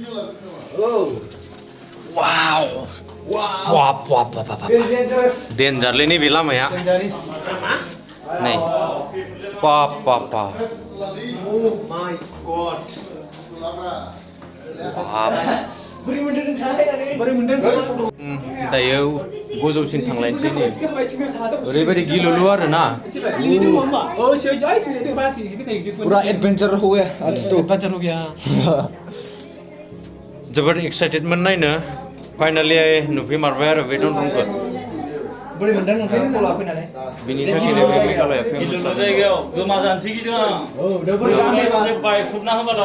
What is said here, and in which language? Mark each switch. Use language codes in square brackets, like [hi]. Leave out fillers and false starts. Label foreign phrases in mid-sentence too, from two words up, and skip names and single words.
[brx] वाव वाव वाव डेन्जारलै नैबे लामाया नै बाप बाप बाप दायो गोजौसिन थांलायनोसै नै ओरैबायदि गिलुलु आरो ना [hi] पूरा एडवेंचर हो गया आज तो [brx] जोबोद एक्साइटेडमोन नायनो फाइनालि नुफैमारबाय आरो बे दनरंखौ बोरै मोनदों नोंथांनि गला फैनानै बिनि थाखायनो बे मेघालया फेमास जायगायाव गोमा जानोसै गिदों आं बायख्रुबना होबाला